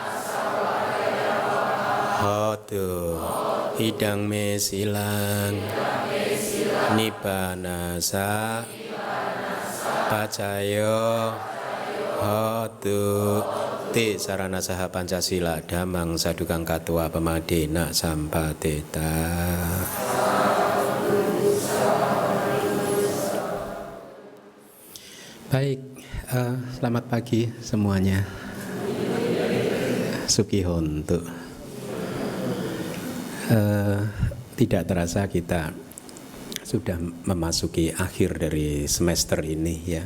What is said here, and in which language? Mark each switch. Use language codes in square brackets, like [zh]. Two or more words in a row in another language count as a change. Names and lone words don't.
[pi] hotu idang me silang nibbanasa pacayo hotu ti sarana saha pancasila damang sadukang katwa pemadena sampateta. [id] Baik, selamat pagi semuanya. Sukihontu. Tidak terasa kita sudah memasuki akhir dari semester ini ya.